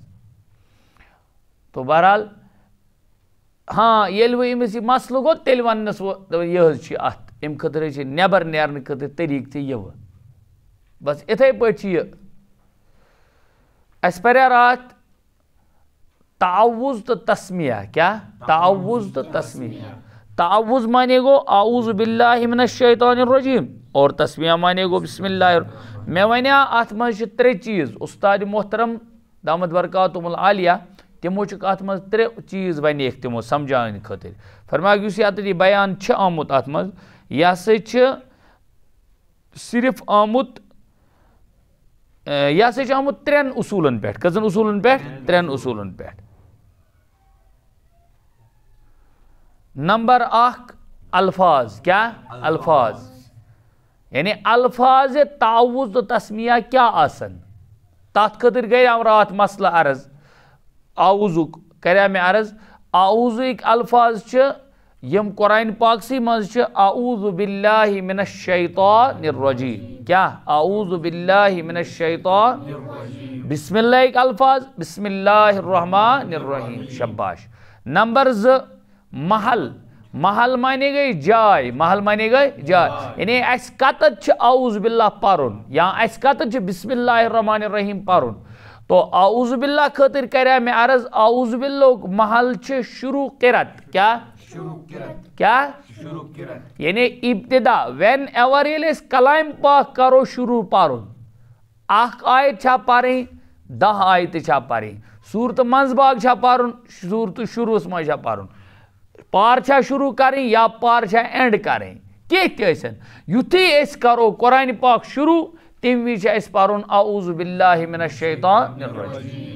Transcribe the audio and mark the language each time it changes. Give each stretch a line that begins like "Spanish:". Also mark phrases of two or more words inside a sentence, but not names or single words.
Kashmiri: تو بہرحال ہاں ییٚلہِ وۄنۍ أمِس یہِ مسلہٕ گوٚو تیٚلہِ وننس وۄنۍ یہِ حظ چھُ اتھ امہِ خٲطرٕ چھِ نٮ۪بر نیرنہٕ خٲطرٕ طٔریٖقہٕ تہِ یِوٕ. بس یِتھے پٲٹھۍ چھِ یہِ اَسہِ پریٛاو راتھ تعوُذ تہٕ تسمیہ. کیٛاہ تعوُذ تہٕ تسمیہ. تعوُذ مانے گوٚو
Arabic: اعوذ باللہ من الشیطان الرجیم
Kashmiri: اور تسمیہ مانے گوٚو
Arabic: بسم اللہ.
Kashmiri: مےٚ وَنیٛاو اتھ منٛز چھِ 3 چیٖز. اُستادِ محترم
Arabic: دامت برکاتہم العالیہ
Kashmiri: تِمو چھِکھ اتھ منٛز 3 چیٖز ونیکھ تِمو سمجھاونہٕ خٲطرٕ. فرماکھ یُس یتھ یہِ بیان چھُ آمُت اتھ منٛز یہِ ہسا چھُ صرف آمُت 3 اصوٗلن پٮ۪ٹھ. کٔژن اصوٗلن پٮ۪ٹھ 3 اصوٗلن پٮ۪ٹھ. نمبر 1 الفاظ. کیٛاہ الفاظ یعنی الفاظ تعوُذ تہٕ تسمیہ کیٛاہ آسن. تتھ خٲطرٕ کریٛاو راتھ مسلہٕ عرض. اعوذُک کریٛاو مےٚ عرض. اعوذٕکۍ الفاظ چھِ یِم قرآن پاکسٕے منٛز چھِ
Arabic: اعوذ باللہ من الشیطان الرجیم.
Kashmiri: کیٛاہ
Arabic: اعوذ باللہ من الشیطان.
Kashmiri: بسم اللہٕکۍ الفاظ
Arabic: بسم اللہ الرحمن الرحیم.
Kashmiri: شباش. نمبر 2 محل مانے گٔے جاے. یعنی اَسہِ کتٮ۪تھ چھُ
Arabic: اعوذ باللہ
Kashmiri: پرُن یا اَسہِ کتٮ۪تھ چھُ
Arabic: بسم اللہ الرحمن الرحیم
Kashmiri: پرُن. تو
Arabic: اعوذ باللہ
Kashmiri: خٲطرٕ کریٛاو مےٚ عرض اعوذ باللہُک محل چھُ شروع قرت. کیٛاہ یعنی ابتدا وین ایور ییٚلہِ أسۍ کلام پاک کرو شروع پرُن 1 آیت چھا پرٕنۍ 10 آیتہٕ چھا پرٕنۍ صوٗرتہٕ منٛز باگ چھا پرُن صوٗرتہٕ شروٗعس منٛز چھا پرُن پار چھا شروٗع کرٕنۍ یا پار چھا اینڈ کرٕنۍ کینٛہہ تہِ ٲسِن یُتھُے أسۍ کرو قرآن پاک شروٗع تمہِ وِزِ چھُ اَسہِ پرُن
Arabic: اعوذ باللہ من الشیطان الرجیم.